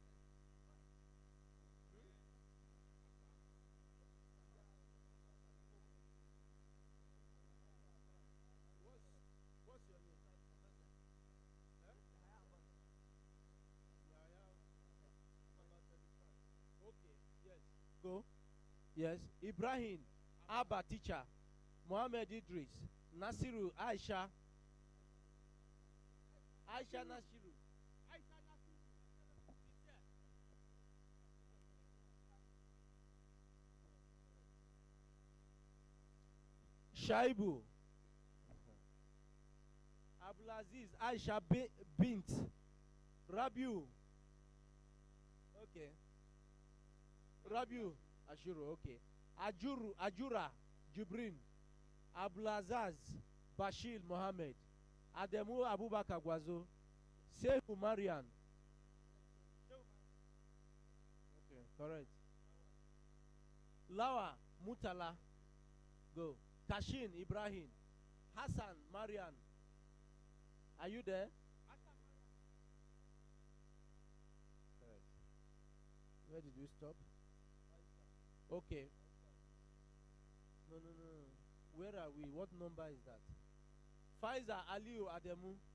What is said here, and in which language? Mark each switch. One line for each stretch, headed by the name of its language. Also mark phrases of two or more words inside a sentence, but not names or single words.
English: What's your name? Eh? Yaya. Number 35. Okay. Yes. Go. Yes. Ibrahim, Abba teacher, Mohammed Idris, Nasiru, Aisha, Nasiru, Shaibu, Abdulaziz, Aisha Bint, Rabiu. Okay. Rabiu, Ashuru. Okay. Ajura, Jubrin, Abdulazaz, Bashir Mohammed, Ademu Abubakar Gwazo, Sefu Marian. Okay, correct. Lawa Mutala, go. Kashin Ibrahim, Hassan Marian. Are you there? Correct. Where did we stop? Okay. No. Where are we? What number is that? Faiza Aliu Ademu.